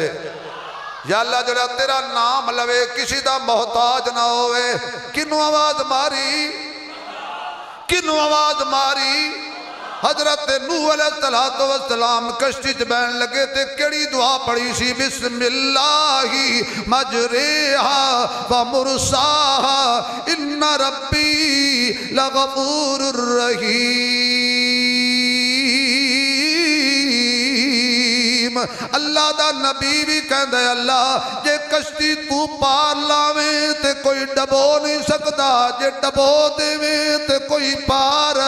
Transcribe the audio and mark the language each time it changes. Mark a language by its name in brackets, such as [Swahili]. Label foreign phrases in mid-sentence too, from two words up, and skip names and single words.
[Punjabi] یا اللہ ذرا تیرا ناں لوے کسے دا محتاج نہ ہووے. کنہوں آواز ماری؟ کنہوں آواز ماری? حضرت نوح [Arabic] عليه الصلاة والسلام [Punjabi] کشتی چ بہن لگے تے کیہڑی دعا پڑھی سی? [Arabic] بسم الله مجراها ومرساها إن ربي لغفور رحيم. [Punjabi] اللہ دا نبی بھی کہندا اللہ جے کشتی توں پار لاوے تے کوئی ڈبو نہیں سکدا، جے ڈبو دیوے تے کوئی پار.